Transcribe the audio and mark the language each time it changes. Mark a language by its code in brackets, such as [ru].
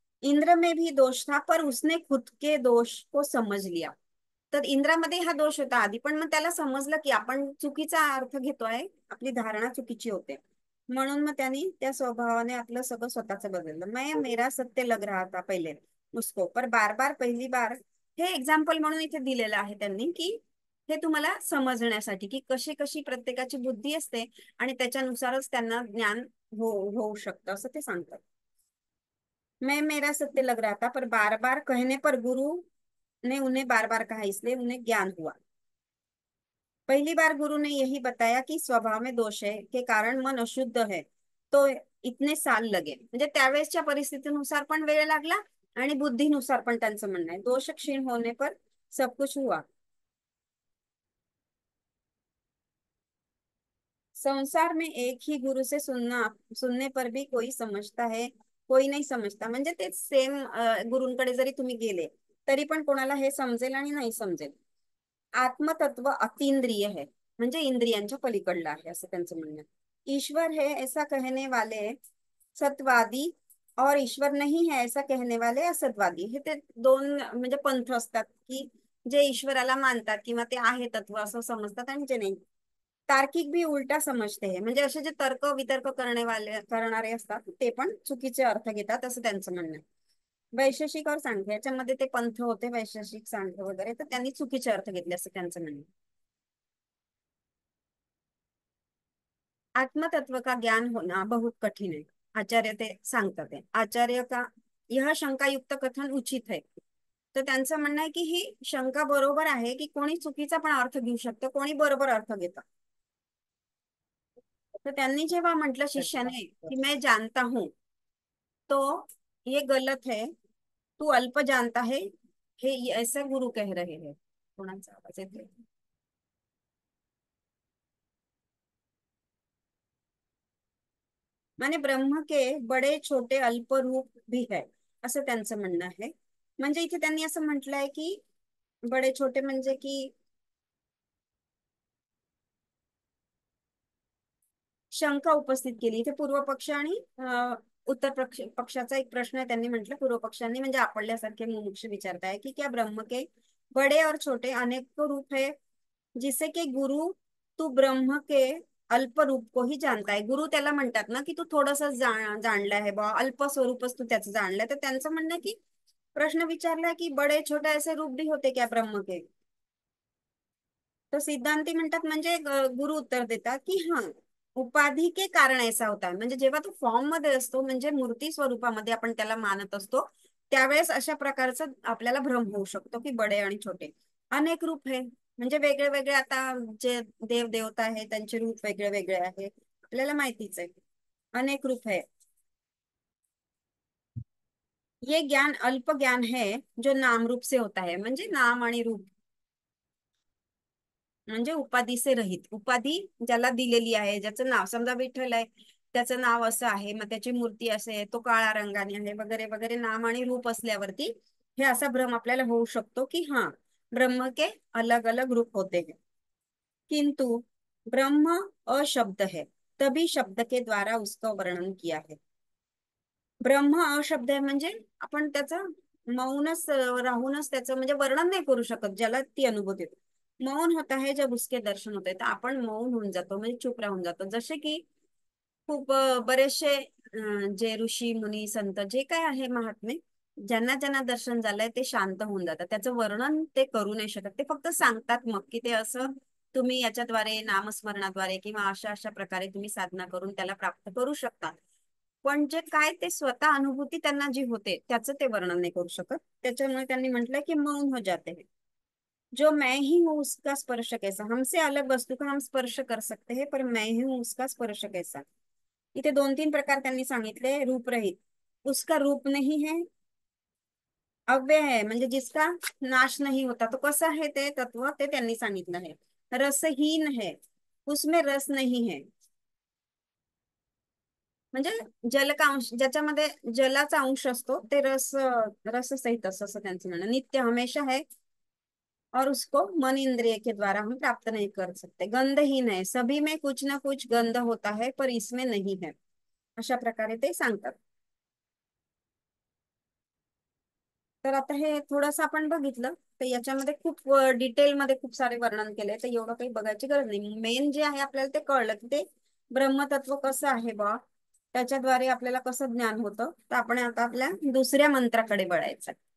[hi] इंद्र में भी दोष था पर उसने खुद के दोष को समझ लिया. [mr] तर इंद्रामध्ये हा दोष होता आधी, पण मग त्याला समजलं की आपण चुकीचा अर्थ घेतोय, आपली धारणा चुकीची होते, म्हणून मग त्यांनी त्या स्वभावाने आपलं सगळं स्वतःच बदललं. [hi] मैं मेरा सत्य लग रहा था पहिले उसको, पर बार बार पहली बार [mr] हे एक्झाम्पल म्हणून इथे दिलेलं आहे त्यांनी, की हे तुम्हाला समजण्यासाठी की कशी कशी प्रत्येकाची बुद्धी असते आणि त्याच्यानुसारच त्यांना ज्ञान होऊ शकतं असं ते सांगतात. [hi] मैं मेरा सत्य लग रहा था पर बार बार कहने पर गुरु ने उन्हें बार बार कहा, इसलिए उन्हें ज्ञान हुआ। पहली बार गुरु ने यही बताया कि स्वभाव में दोष है के कारण मन अशुद्ध है, तो इतने साल लगे। [mr] म्हणजे त्यावेळेसच्या परिस्थितीनुसार पण वेळ लागला आणि बुद्धीनुसार पण त्यांचं म्हणणं आहे, [hi] दोष क्षीण होने पर सब कुछ हुआ। संसार में एक ही गुरु से सुनने पर भी कोई समझता है, कोई नहीं समजता। [mr] म्हणजे ते सेम गुरूंकडे जरी तुम्ही गेले तरी पण कोणाला हे समजेल आणि नाही समजेल। [hi] आत्मतत्व अतींद्रिय है, [mr] म्हणजे इंद्रियांच्या पलीकडलं आहे असं त्यांचं म्हणणं आहे। [hi] ईश्वर है ऐसा कहने वाले सतवादी और ईश्वर नहीं है ऐसा कहने वाले असतवादी, [mr] हे ते दोन म्हणजे पंथ असतात की जे ईश्वराला मानतात किंवा ते आहे तत्व असं समजतात आणि जे नाही। [hi] तार्किक भी उलटा समजते है, [mr] म्हणजे असे जे तर्क वितर्क करणारे असतात ते पण चुकीचे अर्थ घेतात असं त्यांचं म्हणणं आहे। वैशेषिक और सांख्य याच्यामध्ये ते पंथ होते वैशेषिक सांख्य वगैरे, तर त्यांनी चुकीचे अर्थ घेतले असं त्यांचं म्हणणं आहे। [hi] आत्मतत्व का ज्ञान होना बहुत कठिन है, [mr] आचार्य ते सांगतात आहे। [hi] आचार्य का यह शंका युक्त कथन उचित है, [mr] तर त्यांचं म्हणणं आहे की ही शंका बरोबर आहे की कोणी चुकीचा पण अर्थ घेऊ शकतं, कोणी बरोबर अर्थ घेतं। तर त्यांनी जेव्हा म्हटलं शिष्याने की [hi] मैं जानता हूं, तो ये गलत है, तू अल्प जानता है, हे ऐसा गुरु कह रहे हैं। [mr] कोणाचा आवाज येतोय? [hi] माने ब्रह्म के बडे छोटे अल्प रूप भी है, [mr] असं त्यांचं म्हणणं आहे। म्हणजे इथे त्यांनी असं म्हटलंय की बडे छोटे म्हणजे की शंका उपस्थित केली इथे पूर्व पक्ष आणि उत्तर पक्षाचा एक प्रश्न आहे। त्यांनी म्हटलं पूर्व पक्षांनी म्हणजे आपल्यासारखे मुमुक्ष विचारताय की [hi] क्या ब्रह्म के बड़े और छोटे अनेक रूप है, जिसे के गुरु तू ब्रह्म के अल्प रूप को ही जानता है। [mr] गुरु त्याला म्हणतात ना की तू थोडस जाणलं आहे बा, अल्प स्वरूपच तू त्याचं जाणलंय। तर त्यांचं म्हणणं की प्रश्न विचारलाय की बडे छोटे [hi] ऐसे रूप भी होते क्या ब्रह्म के, [mr] तो सिद्धांती म्हणतात म्हणजे गुरु उत्तर देतात की [hi] हा उपाधी के कारण ऐसा होता है, [mr] म्हणजे जेव्हा तो फॉर्म मध्ये असतो म्हणजे मूर्ती स्वरूपामध्ये आपण त्याला मानत असतो त्यावेळेस अशा प्रकारचं आपल्याला भ्रम होऊ शकतो की बडे आणि छोटे अनेक रूप आहे, म्हणजे वेगळे वेगळे आता जे देव देवता आहे त्यांचे रूप वेगळे वेगळे आहे आपल्याला माहितीच आहे, [hi] अनेक रूप है। ये ज्ञान अल्प ज्ञान है जो नाम रूप से होता है, [mr] म्हणजे नाम आणि रूप म्हणजे उपाधीचे रहित, उपाधी ज्याला दिलेली आहे, ज्याचं नाव समजा विठ्ठल आहे त्याचं नाव असं आहे, मग त्याची मूर्ती असे तो काळा रंगाने आहे वगैरे वगैरे, नाम आणि रूप असल्यावरती हे असा भ्रम आपल्याला होऊ शकतो की [hi] हाँ ब्रह्म के अलग अलग रूप होते हैं। किंतु ब्रह्म अशब्द है, तभी शब्द के द्वारा उसका वर्णन किया है। [mr] ब्रह्म अशब्द आहे म्हणजे आपण त्याचं मौनच राहूनच त्याचं म्हणजे वर्णन नाही करू शकत, ज्याला ती अनुभूती येते। [hi] मौन होता है जब उसके दर्शन होते, [mr] तर आपण मौन होऊन जातो म्हणजे चुप राहून जातो। जसे की खूप बरेचसे जे ऋषी मुनी संत जे काय आहे महात्मे, ज्यांना ज्यांना दर्शन झालंय ते शांत होऊन जातात, त्याचं वर्णन ते करू नाही शकत, ते फक्त सांगतात मग की ते असं तुम्ही याच्याद्वारे नामस्मरणाद्वारे किंवा अशा अशा प्रकारे तुम्ही साधना करून त्याला प्राप्त करू शकता। पण जे काय ते स्वतः अनुभूती त्यांना जी होते त्याचं ते वर्णन नाही करू शकत, त्याच्यामुळे त्यांनी म्हटलंय की [hi] मौन हो जाते हैं। जो मैं ही हूँ उसका स्पर्श कैसा, हमसे अलग वस्तु का हम स्पर्श कर सकते हैं पर मैं ही हूँ उसका स्पर्श कैसा। [mr] इथे दोन तीन प्रकार त्यांनी सांगितले, रूपरहित, [hi] उसका रूप नहीं है, [mr] अव्यय है म्हणजे [hi] जिसका नाश नहीं होता, [mr] तो कसं आहे ते तत्व ते त्यांनी सांगितलं आहे। [hi] रसहीन है, उसमें रस नहीं है, [mr] म्हणजे [hi] जल का अंश [mr] ज्याच्यामध्ये जलाचा अंश असतो ते रससहित असं असं त्यांचं म्हणणं। [hi] नित्य हमेशा है और उसको मन इंद्रिय के द्वारा हम प्राप्त नहीं कर सकते। गंधहीन है, सभी में कुछ ना कुछ गंध होता है पर इसमें नहीं है, [mr] अशा प्रकारे ते सांगतात। तर आता हे थोडंसं आपण बघितलं तर याच्यामध्ये खूप डिटेलमध्ये खूप सारे वर्णन केले, तर एवढं काही बघायची गरज नाही। मेन जे आहे आपल्याला ते कळलं की ते ब्रह्मतत्व कसं आहे बा, त्याच्याद्वारे आपल्याला कसं ज्ञान होतं। तर आपण आता आपल्या दुसऱ्या मंत्राकडे वळायचं।